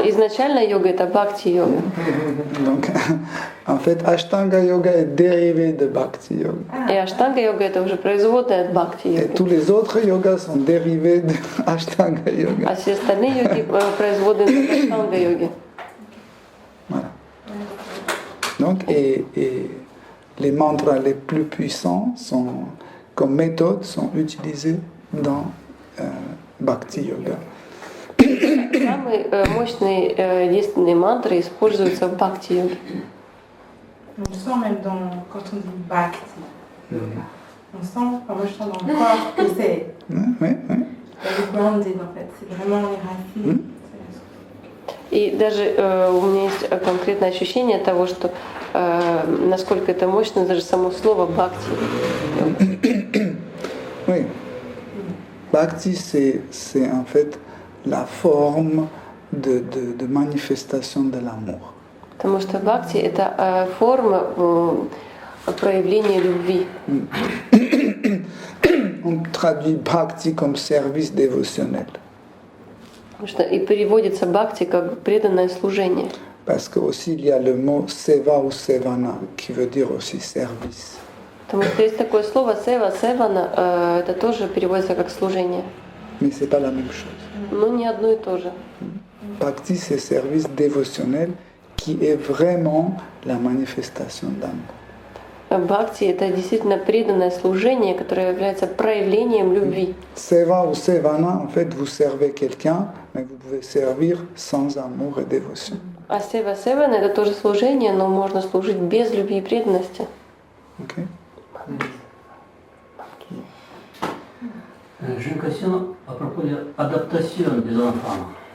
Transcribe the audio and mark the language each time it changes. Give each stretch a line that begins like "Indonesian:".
Russian: Изначально йога это бхакти-йога.
French: Donc, en fait, Ashtanga Yoga est dérivé de Bhakti Yoga.
Russian: И аштанга-йога это уже производная от
French: Et
Russian: бхакти-йоги.
French: tous les autres yogas sont dérivés de Ashtanga Yoga.
Russian: А все остальные йоги производные от аштанга-йоги.
French: Voilà. Donc, et les mantras les plus puissants comme méthode sont utilisés dans Bhakti Yoga.
Russian: Самые мощные действенные мантры используются в бхакти-йоге.
French: On sent même quand on dit bhakti. On sent, enfin moi je sens dans le corps que c'est Oui. grounded en fait, c'est vraiment les racines.
Russian: И даже у меня есть конкретное ощущение того, что насколько это мощно, даже само слово бхакти.
French: Oui. Bhakti, c'est en fait la forme de manifestation de l'amour.
Russian: Потому что бхакти это форма проявления любви.
French: On traduit bhakti comme service dévotionnel.
Russian: Потому что и переводится бхакти как преданное служение.
French: Parce que aussi il y a le mot seva ou sevana qui veut dire aussi service.
Russian: Потому что есть такое слово сева, севана, это тоже переводится как служение.
French: Mais c'est pas la même chose.
Russian: Но не одно и то же.
French: Bhakti, c'est service dévotionnel qui est vraiment la manifestation d'amour.
Russian: Бхакти это действительно преданное служение, которое является проявлением любви.
French: Seva ou sevana, en fait, vous servez quelqu'un, mais vous pouvez servir sans amour et dévotion.
Russian: А сева севана это тоже служение, но можно служить без любви и преданности. Okay?
French: J'ai une question à propos de l'adaptation des enfants.